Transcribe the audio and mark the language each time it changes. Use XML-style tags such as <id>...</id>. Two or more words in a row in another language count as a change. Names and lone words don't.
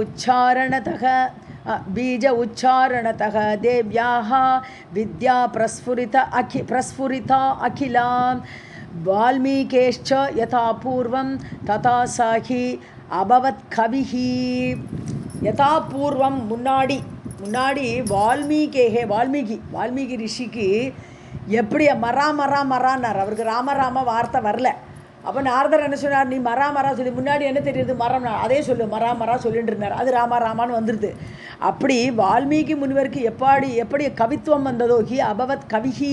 <sa>उच्चारणतः देव्याः विद्या प्रस्फुरिता अखिला वाल्मीकेश्च यथा पूर्वं तथा साहि अभवत् कविः. यथा पूर्वं</sa> <ta>முன்னாடி வால்மீகி ரிஷிக்கு எப்படி மரான்னார். அவருக்கு ராம வார்த்தை வரல. அப்போ நாரதர் என்ன சொன்னார், நீ மரா சொல்லி முன்னாடி என்ன தெரியுது மரம், அதே சொல்லு மரா சொல்லிட்டு இருந்தார். அது ராமான்னு வந்துடுது. அப்படி வால்மீகி முனிவருக்கு எப்படி கவித்துவம் வந்ததோ</ta> <sa>अभवत् कविः.</sa>